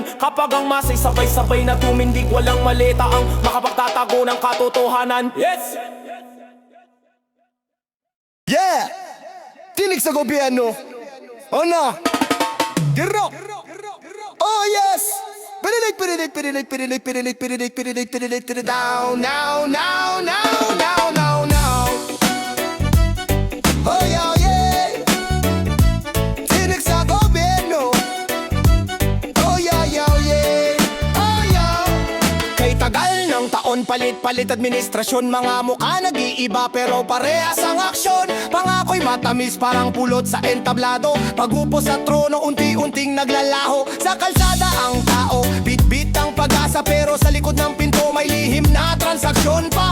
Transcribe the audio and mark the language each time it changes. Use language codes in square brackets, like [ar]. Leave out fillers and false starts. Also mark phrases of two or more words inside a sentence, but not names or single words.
[tl] Kapag ang masa'y sabay-sabay na tumindig, walang maleta ang makapagtatago ng katotohanan. [en] Yes! [tl] Yeah! Tinig sa gobyerno. O na! Girok! [en] Oh yes! [tl] Pinilig. [en] Down, now, now, now, now, now, now. Oh yeah, yeah! [tl] Tinig sa gobyerno. [en] Oh yeah, yeah, yeah. Oh yeah! [tl] Kay tagal ng taon, palit-palit administrasyon. Mga mukha nag-iiba pero parehas ang aksyon. Pangako'y matamis parang pulot sa entablado. Pagupo sa trono, unti-unting naglalaho. Sa kalsada ang tao, bit-bit ang pag-asa. Pero sa likod ng pinto may lihim na transaksyon pa.